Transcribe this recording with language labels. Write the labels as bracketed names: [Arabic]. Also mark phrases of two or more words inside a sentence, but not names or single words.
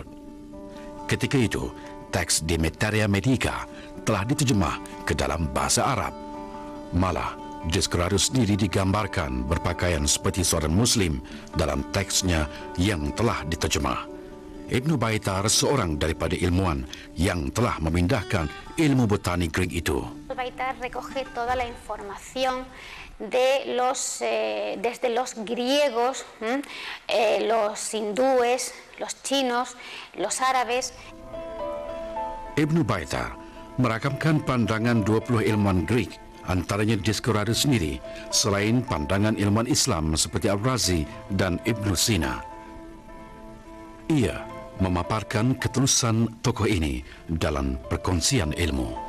[Malay] Ketika itu, teks De Materia Medica telah diterjemah ke dalam bahasa Arab. Malah, Descurados sendiri digambarkan berpakaian seperti seorang Muslim dalam teksnya yang telah diterjemah. Ibnu Baitar seorang daripada ilmuwan yang telah memindahkan ilmu botani Greek itu. [Spanish] Baitar recoge toda la información desde los griegos, los hindúes, los chinos, los árabes. [Malay] Ibnu Baitar merakamkan pandangan 20 ilmuwan Greek, antaranya Descurados sendiri, selain pandangan ilmuwan Islam seperti Al-Razi dan Ibn Sina. Ia memaparkan ketulusan tokoh ini dalam perkongsian ilmu.